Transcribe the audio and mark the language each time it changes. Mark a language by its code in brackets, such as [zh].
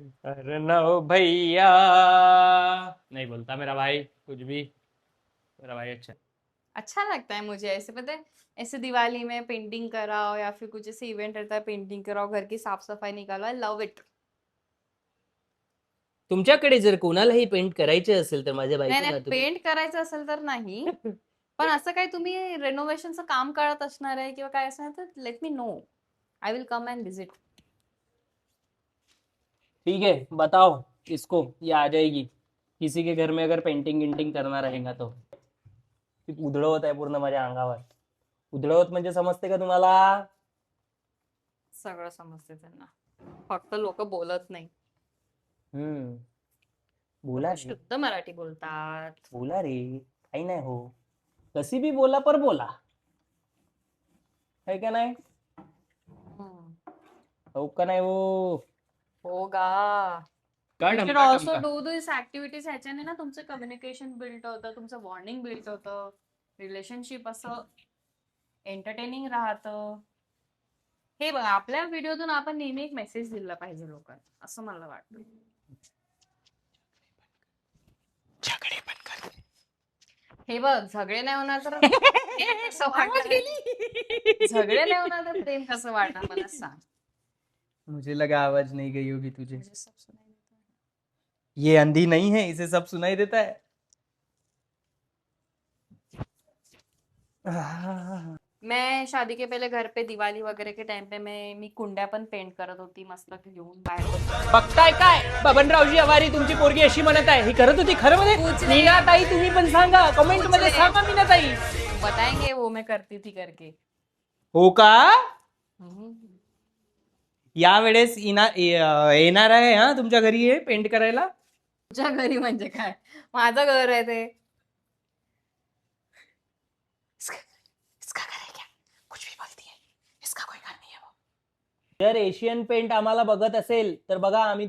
[hi] अरे नो भैया, नहीं बोलता मेरा भाई कुछ भी. मेरा भाई अच्छा लगता है मुझे ऐसे, पता है ऐसे दिवाली में पेंटिंग कराओ या फिर कुछ ऐसे इवेंट रहता है पेंटिंग कराओ, घर की साफ सफाई निकालो. [en] I love it. [mr] तुमच्याकडे जर कोणालाही पेंट करायचे असेल तर माझ्या नाही नाही बायकोला पेंट करायचं असेल तर नाही, पण असं काही तुम्ही रेनोव्हेशनचं काम करत असणार आहे किंवा काय असणार तर [en] Let me know. I will come and visit. [hi] ठीक है, बताओ इसको, ये आ जाएगी किसी के घर में अगर पेंटिंग गिंटिंग करना रहेगा तो. [mr] ती उधळवत आहे पूर्ण माझ्या अंगावर. उधळवत म्हणजे समजते का तुम्हाला? सगळं समजते त्यांना, फक्त लोक बोलत नाही. हम्म. बोला रे, शुद्ध मराठी बोलतात. बोला रे, काही नाही हो. कशी भी बोला पर बोला, है का नाही? हो का नाही हो? हो गा. काय [en] You should [mr] ढमका [en] also [mr] ढमका. [en] do these activities. [mr] ह्याच्याने ना तुमचं कम्युनिकेशन बिल्ड होतं, तुमचं बॉन्डिंग बिल्ड होतं, रिलेशनशिप असं एंटरटेनिंग राहतं. हे बघा, आपल्या व्हिडिओतून आपण नेहमी एक मेसेज दिला पाहिजे लोकांना, असं मला वाटतं. झगडे पण कर. हे बघ, झगडे नाही होणार तर कसं वाटणार? झगडे नाही होणार तर प्रेम कसं वाटणार मला सांग. [hi] मुझे लगा आवाज नहीं गई होगी तुझे. मुझे सब सुनाई देता है. ये अंधी नहीं है, इसे सब सुनाई देता है. मैं शादी के पहले घर पे दिवाली वगैरह के टाइम पे [mr] मी कुंड्या पण पेंट करत होती मस्त घेऊन बाहेर. बघताय काय बबनरावजी अवारी तुमची पोरगी अशी म्हणत आहे, ही करत होती खरं मध्ये? मीना ताई तुम्ही पण सांगा, कमेंट मध्ये सांगा मीना ताई. [hi] बताएंगे वो मैं करती थी करके. [mr] हो का? या वेळेस येणार आहे हा तुमच्या घरी हे पेंट करायला. तुझ्या घरी म्हणजे काय, माझं घर आहे ते. जर एशियन पेंट आम्हाला बघत असेल तर बघा, आम्ही